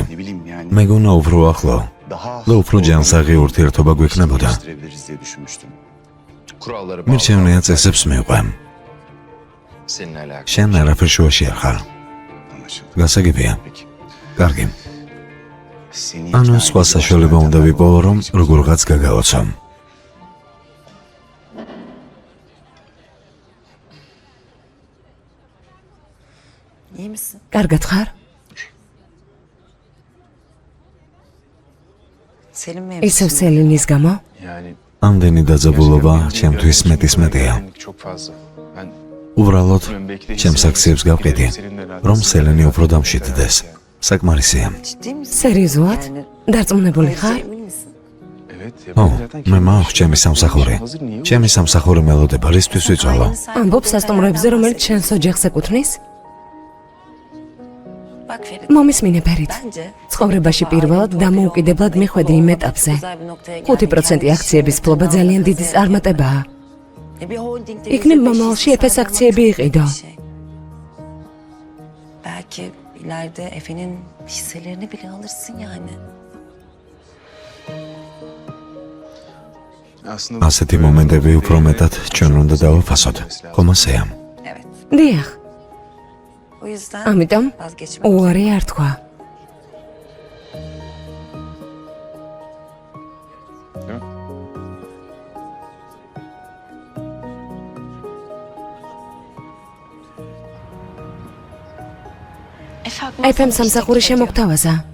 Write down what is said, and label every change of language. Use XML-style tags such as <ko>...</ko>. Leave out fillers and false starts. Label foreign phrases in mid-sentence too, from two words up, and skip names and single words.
<ka>მეგონა უფრო ახლო და უფრო ჯანსაღი ურთიერთობა გვექნებოდა. მირჩევნია წესებს მივყვე. შენ არაფერ შუაში არ ხარ. გასაგებია. კარგი. ანუ სხვა საშუალება უნდა ვიპოვო, რომ როგორღაც გაგავაცო.</ka> <tr>iyi misin?</tr> <ka>კარგად ხარ?</ka> <tr>Selim mi?</tr> <ka>ისევ სელინის გამო? ამდენი დაძაბულობა ჩემთვის მეტისმეტია. უბრალოდ ჩემს აქციებს გავყიდი, რომ სელენი უფრო დამშვიდდეს. საკმარისია.</ka> <tr>Ciddi misin?</tr> <ka>სერიოზულად? დარწმუნებული ხარ?</ka> <tr>Emin misin?</tr> <ka>ო, მე მაქვს ჩემი სამსახური. ჩემი სამსახური მელოდება, რისთვის ვიწვალო? ამბობ სასტუმროებზე, რომელიც შენს ოჯახს ეკუთვნის?</ka> <tr>Bak Ferit,</tr> <ka>მომისმინე ფერით.</ka> <tr>bence</tr> <ka>ცხოვრებაში პირველად დამოუკიდებლად მიხვედი იმ ეტაპზე.</ka> <tr>güzel bir noktaya</tr> <ka>5% აქციების ფლობა ძალიან დიდი წარმატებაა.</ka> <tr>Bir holdingde</tr> <ka>იქნებ %5 მომავალში ეფეს</ka> <tr>hisse</tr> <ka>აქციები</ka> <tr>sahibi</tr> <ka>იყიდო.</ka> <tr>olmak bir şey. Belki ileride Efe'nin hisselerini bile alırsın yani.</tr> <ka>ასეთი მომენტები უფრო მეტად ჩვენ უნდა დავაფასოთ. ხომ ასეა?</ka> <tr>Evet.</tr> <ka>დიახ,</ka> <tr>O yüzden</tr> <ka>ამიტომ</ka> <tr>vazgeçmek.</tr> <ka>უარი არ თქვა. ეფემ სამსახური შემოგთავაზა.</ka>